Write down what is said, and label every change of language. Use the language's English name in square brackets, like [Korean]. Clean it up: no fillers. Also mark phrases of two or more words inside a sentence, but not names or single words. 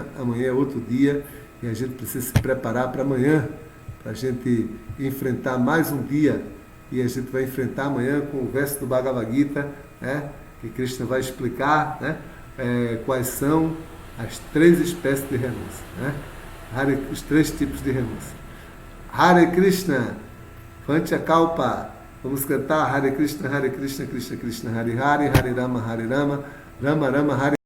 [Portuguese] Amanhã é outro dia e a gente precisa se preparar para amanhã, para a gente enfrentar mais um dia e a gente vai enfrentar amanhã com o verso do Bhagavad Gita, né? Que Krishna vai explicar, né? Quais são as 3 espécies de renúncia, né? Os 3 tipos de renúncia. Hare Krishna, Panchakalpa. Vamos cantar Hare Krishna, Krishna Krishna, Hare Hare, Hare Rama, Rama Rama, Hare